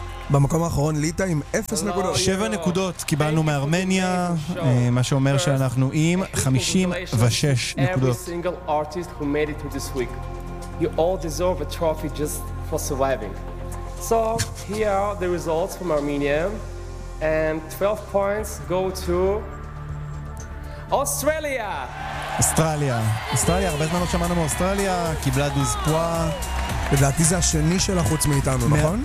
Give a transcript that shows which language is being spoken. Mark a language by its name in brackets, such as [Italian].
[Hebrew] במקום האחרון, ליטא עם 0 נקודות. 7 נקודות קיבלנו מארמניה, מה שאומר שאנחנו עם 56 נקודות. [English] Every single artist who made it to this week, you all deserve a trophy just for surviving. So, here are the results from Armenia, and 12 points go to Australia. [Hebrew] אוסטרליה. אוסטרליה, הרבה זמן לא שמענו מאוסטרליה, קיבלה דוז פרואה. לדעתי זה השני של החוץ מאיתנו, נכון?